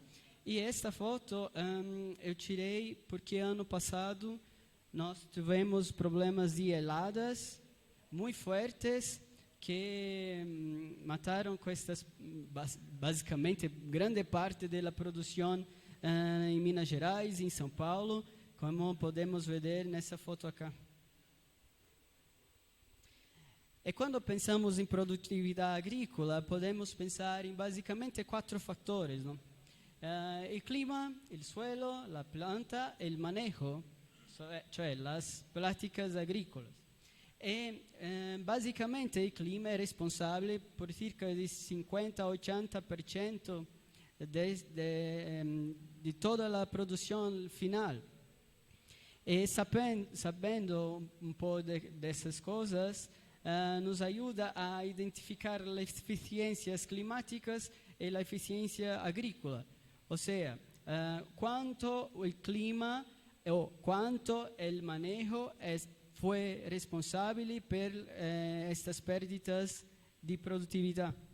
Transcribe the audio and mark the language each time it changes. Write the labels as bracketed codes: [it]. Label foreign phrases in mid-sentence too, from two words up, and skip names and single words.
[pt] E esta foto eu tirei porque ano passado nós tivemos problemas de heladas muito fortes que mataram basicamente grande parte da produção em Minas Gerais, em São Paulo, como podemos ver nessa foto aqui. E quando pensamos em produtividade agrícola, podemos pensar em basicamente 4 fatores, não? [es] El clima, el suelo, la planta, el manejo, cioè las prácticas agrícolas. [it] E basicamente il clima è responsabile per circa il 50-80% di tutta la produzione finale. [pt] E sabendo [it] un po' [es] de essas cosas, nos ayuda a identificar las eficiencias climáticas e la eficiencia agrícola. O sea, cuánto el clima o cuánto el manejo fue responsable por estas pérdidas de productividad.